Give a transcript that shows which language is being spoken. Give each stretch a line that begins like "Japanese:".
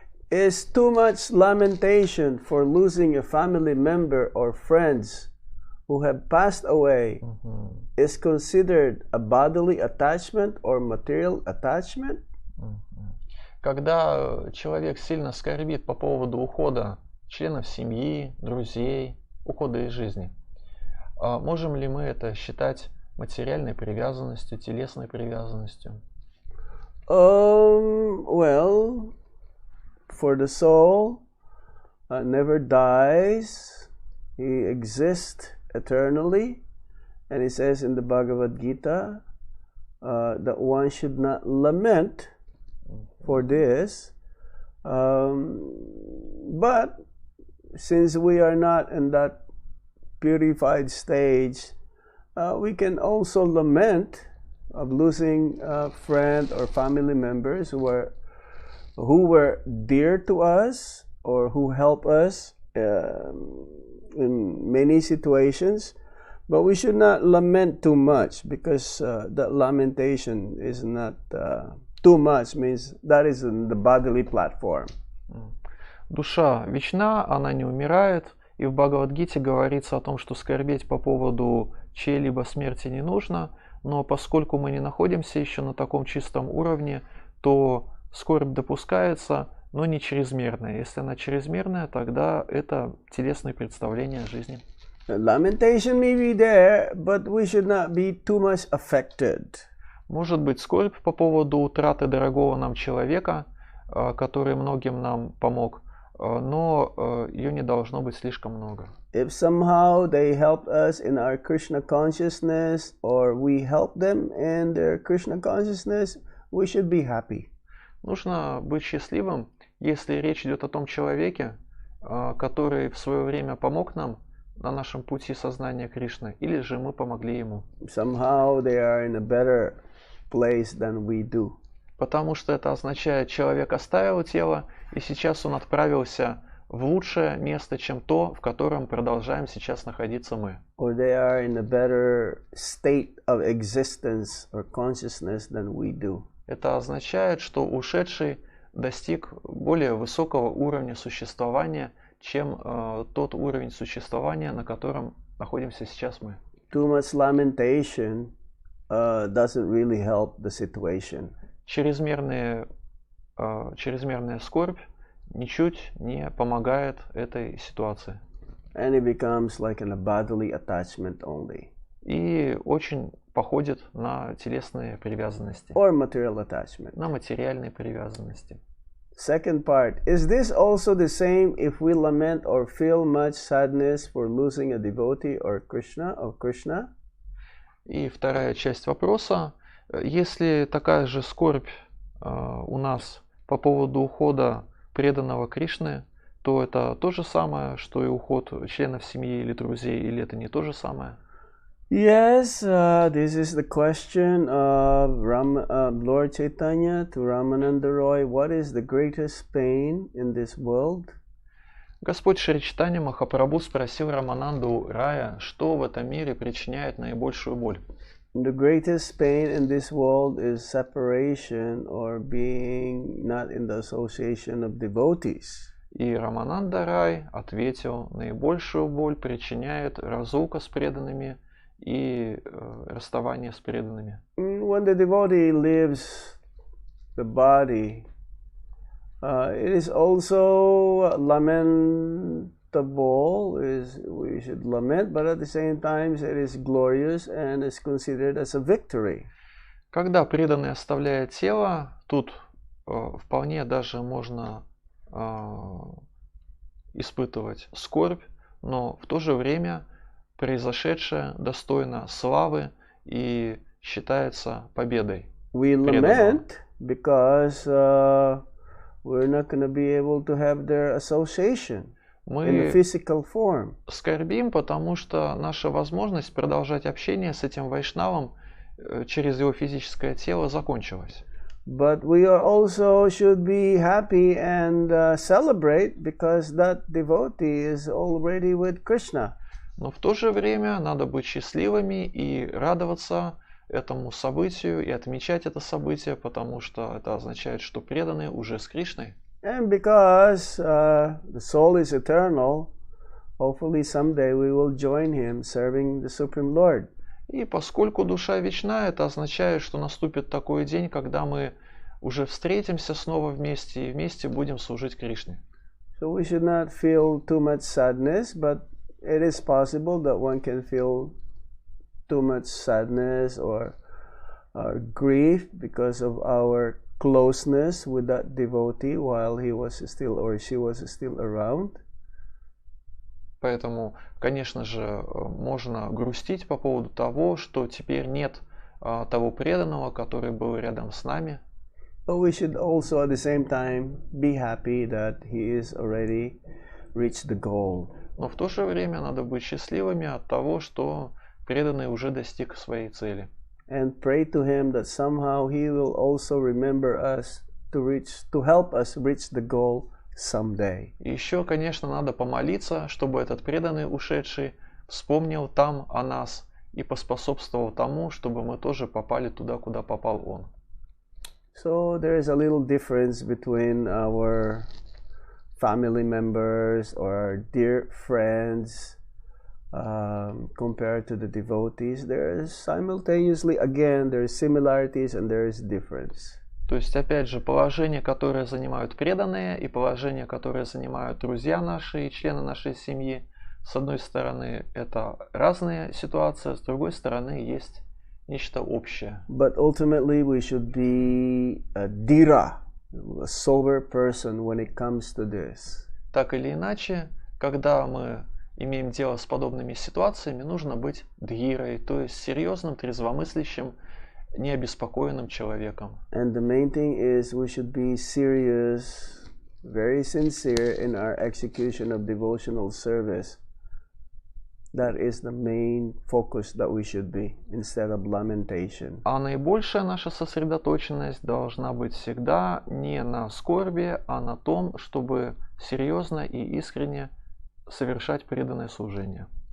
English: Is too much lamentation for losing a family member or friends who have passed away is considered a bodily attachment or material attachment?
Russian: Когда человек сильно скорбит по поводу ухода членов семьи, друзей, ухода из жизни, можем ли мы это считать материальной привязанностью, телесной привязанностью?
English: Well, for the soul never dies. He exists eternally. And it says in the Bhagavad Gita that one should not lament for this. But since we are not in that purified stage, we can also lament of losing a friend or family members who were dear to us or who help us in many situations. But we should not lament too much, because that lamentation is not too much, means that is in the bodily platform.
Russian: Душа вечна, она не умирает, и в Бхагавад-гите говорится о том, что скорбеть по поводу чьей-либо смерти не нужно, но поскольку мы не находимся еще на таком чистом уровне, то скорбь допускается, но не чрезмерная. Если она чрезмерная, тогда это телесные представления о жизни.
English: Lamentation may be there, but we should not be too much affected.
Russian: Может быть скорбь по поводу утраты дорогого нам человека, который многим нам помог, но ее не должно быть слишком много.
English: If somehow they helped us in our Krishna consciousness, or we help them in their Krishna consciousness, we should be happy.
Russian: Нужно быть счастливым, если речь идет о том человеке, который в свое время помог нам на нашем пути сознания Кришны, или же мы помогли ему.
English: Somehow they are in a better place than we do.
Russian: Потому что это означает, человек оставил тело, и сейчас он отправился в лучшее место, чем то, в котором продолжаем сейчас находиться мы.
English: Or they are in a better state of existence or consciousness than we do.
Russian: Это означает, что ушедший достиг более высокого уровня существования, чем тот уровень существования, на котором находимся сейчас мы.
English: Too much lamentation doesn't really help the situation.
Russian: Чрезмерная скорбь ничуть не помогает этой ситуации.
English: And it becomes like a bodily attachment only.
Russian: И очень походит на телесные привязанности,
English: Or material attachment.
Russian: на материальные привязанности.
English: Second part, is this also the same if we lament or feel much sadness for losing a devotee or Krishna?
Russian: И вторая часть вопроса, если такая же скорбь у нас по поводу ухода преданного Кришны, то это то же самое, что и уход членов семьи или друзей, или это не то же самое?
English: Yes, this is the question of Lord Chaitanya to Ramananda Roy. What is the greatest pain in this world?
Russian: Господь Шри Чайтанья Махапрабху спросил Рамананду Рая, что в этом мире причиняет наибольшую боль.
English: The greatest pain in this world is separation or being not in the association of devotees.
Russian: И Рамананда Рай ответил, наибольшую боль причиняет разлука с преданными и расставание с преданными.
English: When the devotee leaves the body, it is also lamentable. We should lament, but at the same time, it is glorious and is considered as a victory.
Russian: Когда преданный оставляет тело, тут вполне даже можно испытывать скорбь, но в то же время произошедшее достойно славы и считается победой.
English: We lament because we're not going to be able to have their association in the
Russian: Мы
English: physical form.
Russian: скорбим, потому что наша возможность продолжать общение с этим вайшнавом через его физическое тело закончилась.
English: But we are also should be happy and celebrate because that devotee is already with Krishna.
Russian: Но в то же время надо быть счастливыми и радоваться этому событию и отмечать это событие, потому что это означает, что преданные уже с Кришной.
English: And because the soul is eternal, hopefully someday we will join him serving the Supreme Lord.
Russian: И поскольку душа вечна, это означает, что наступит такой день, когда мы уже встретимся снова вместе и вместе будем служить Кришне.
English: So we should not feel too much sadness, but it is possible that one can feel too much sadness or grief because of our closeness with that devotee while he was still or she was still around.
Russian: Поэтому, конечно же, можно грустить по поводу того, что теперь нет того преданного, который был рядом с нами.
English: But we should also at the same time be happy that he is already reached the goal.
Russian: Но в то же время надо быть счастливыми от того, что преданный уже достиг своей цели.
English: And pray to him that somehow he will also remember us to help us reach the goal someday.
Russian: И еще, конечно, надо помолиться, чтобы этот преданный ушедший вспомнил там о нас и поспособствовал тому, чтобы мы тоже попали туда, куда попал он.
English: So there is a little difference between our family members or our dear friends compared to the devotees. There is simultaneously, again, there is similarities and there is difference.
Russian: То есть, опять же, положение, которое занимают преданные, и положение, которое занимают друзья наши и члены нашей семьи, с одной стороны, это разные ситуации, с другой стороны, есть нечто общее.
English: But ultimately we should be a dhira, a sober person when it comes to this.
Russian: Так или иначе, когда мы имеем дело с подобными ситуациями, нужно быть дхирой, то есть серьезным, трезвомыслящим, необеспокоенным человеком.
English: And the main thing is we should be serious, very sincere in our execution of devotional service. That is the main focus that we should be, instead of lamentation.
Russian: А наибольшая наша сосредоточенность должна быть всегда не на скорби, а на том, чтобы серьезно и искренне совершать преданное служение.